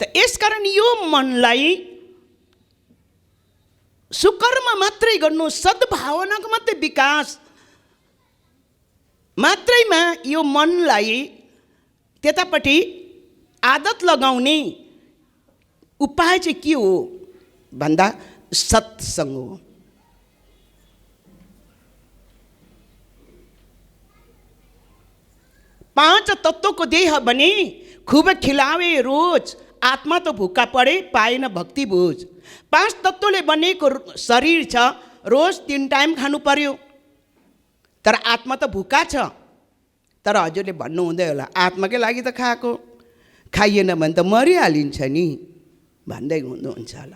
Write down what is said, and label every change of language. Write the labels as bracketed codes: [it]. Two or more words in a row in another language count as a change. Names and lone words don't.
[ne] त यसकारण यो मनलाई सुकर्म मात्रै गर्नु, सद्भावनाको मात्रै विकास मात्रैमा यो मनलाई त्यतापट्टि आदत लगाउने उपाय चाहिँ के हो भन्दा सत्संग हो। [hi] पांच तत्व को देह बने, खूब खिलावे रोज, आत्मा तो भूखा पड़े पाएन भक्ति बोझ। [ne] पांच तत्वले बनेको शरीर छ, रोज 3 टाइम खानु पर्यो, तर आत्मा त भूखा छ। तर हजुरले भन्नु हुँदै होला आत्माकै लागि त खाएको, खाइएन भने त मरिहालिन्छ नि भन्दै हुनुहुन्छ होला।